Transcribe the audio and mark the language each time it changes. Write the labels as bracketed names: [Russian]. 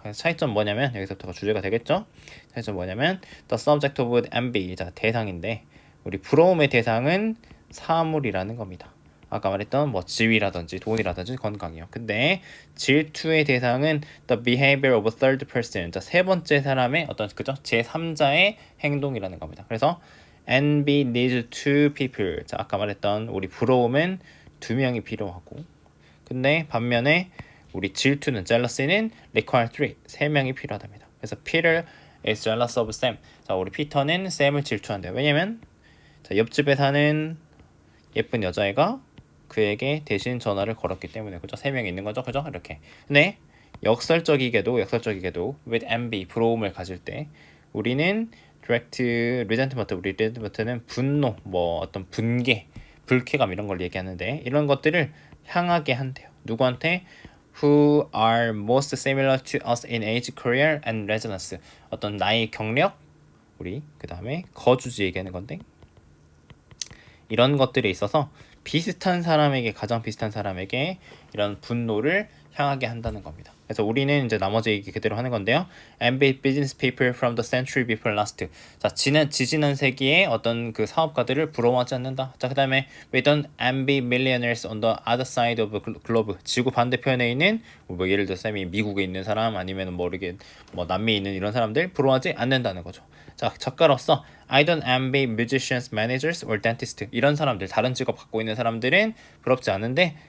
[Korean] 그래서 차이점 뭐냐면 여기서부터가 주제가 되겠죠. 차이점 뭐냐면 [English] the subject of envy, [Korean] 자 대상인데 우리 부러움의 대상은 사물이라는 겁니다. 아까 말했던 지위라든지 돈이라든지 건강이요. 근데 질투의 대상은 [English] the behavior of a third person, [Korean] 자 세 번째 사람의 어떤 그죠? 제3자의 행동이라는 겁니다. 그래서 [English] envy needs two people. [Korean] 자 아까 말했던 우리 부러움은 두 명이 필요하고 근데 반면에 우리 질투는 젤러시는 [English] require three, [Korean] 세 명이 필요하답니다. 그래서 [English] Peter is jealous of Sam. [Korean] 자 우리 피터는 샘을 질투한대요. 왜냐면 자 옆집에 사는 예쁜 여자애가 그에게 대신 전화를 걸었기 때문에 그죠? 세 명이 있는 거죠, 그죠? 이렇게. 근데 역설적이게도 [English] with envy [Korean] 부러움을 가질 때 우리는 [English] direct resentment, [Korean] 우리 resentment는 분노, 어떤 분개, 불쾌감 이런 걸 얘기하는데 이런 것들을 향하게 한대요. 누구한테? [English] Who are most similar to us in age, career, and residence. [Korean] 어떤 나이, 경력, 우리 그 다음에 거주지 얘기하는 건데 이런 것들에 있어서 가장 비슷한 사람에게 이런 분노를 향하게 한다는 겁니다. 그래서 우리는 이제 나머지 얘기 그대로 하는 건데요. [English] Envy business people from the century before last. [Korean] 자, 지지난 세기의 어떤 그 사업가들을 부러워하지 않는다. 자, 그다음에 [English] we don't envy millionaires on the other side of the globe. [Korean] 지구 반대편에 있는 예를 들어 쌤이 미국에 있는 사람 아니면 남미에 있는 이런 사람들 부러워하지 않는다는 거죠. 자, 작가로서 [English] I don't envy musicians, managers, or dentists. [Korean] 이런 사람들, 다른 직업 갖고 있는 사람들은 부럽지 않은데